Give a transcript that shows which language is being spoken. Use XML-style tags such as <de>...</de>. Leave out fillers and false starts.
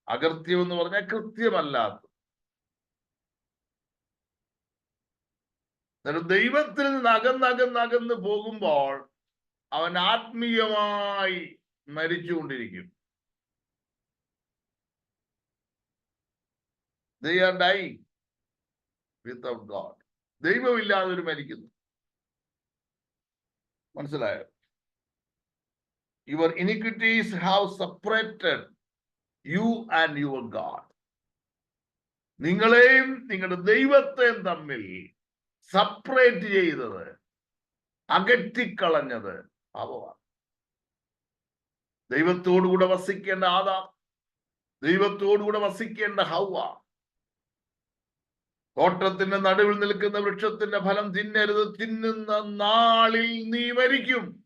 <ml>അകൃത്യം എന്ന് പറഞ്ഞാൽ കൃത്യമല്ലാത്തത്. ദൈവത്തിൽ നിന്ന് അകന്നകന്നകന്ന് പോകുമ്പോൾ അവൻ ആത്മീയമായി മരിച്ചുകൊണ്ടിരിക്കും.</ml> <en>They are dying without God.</en> <ml>ദൈവമില്ലാതെ ഒരു മരിക്കുന്നു. മനസ്സിലായോ?</ml> <en>Your iniquities have separated you and your God.</en> <ml>നിങ്ങളെയും നിങ്ങളുടെ ദൈവത്തെയും തമ്മിൽ സെപ്പറേറ്റ് ചെയ്തത്, അകറ്റിക്കളഞ്ഞത് പാപമാണ്. ദൈവത്തോടുകൂടെ വസിക്കേണ്ട ആദാം, ദൈവത്തോടുകൂടെ വസിക്കേണ്ട ഹവ്വ, തോട്ടത്തിന്റെ നടുവിൽ നിൽക്കുന്ന വൃക്ഷത്തിന്റെ ഫലം തിന്നരുത്, തിന്നുന്ന നാളിൽ നീ മരിക്കും.</ml>